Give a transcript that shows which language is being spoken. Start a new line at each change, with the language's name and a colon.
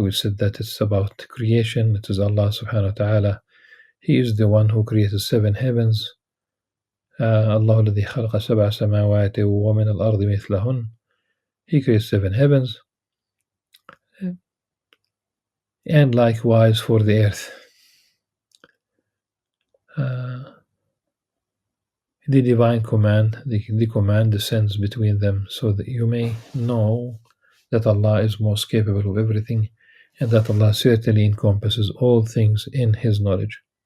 English: We said that it's about creation. It is Allah subhanahu wa ta'ala. He is the one who created 7 heavens.
Arabic: Allah الذي خلق 7 سماوات ومن الأرض مثلهن.
English: He created 7 heavens. And likewise for the earth. The divine command, the command descends between them so that you may know that Allah is most capable of everything, and that Allah certainly encompasses all things in His knowledge.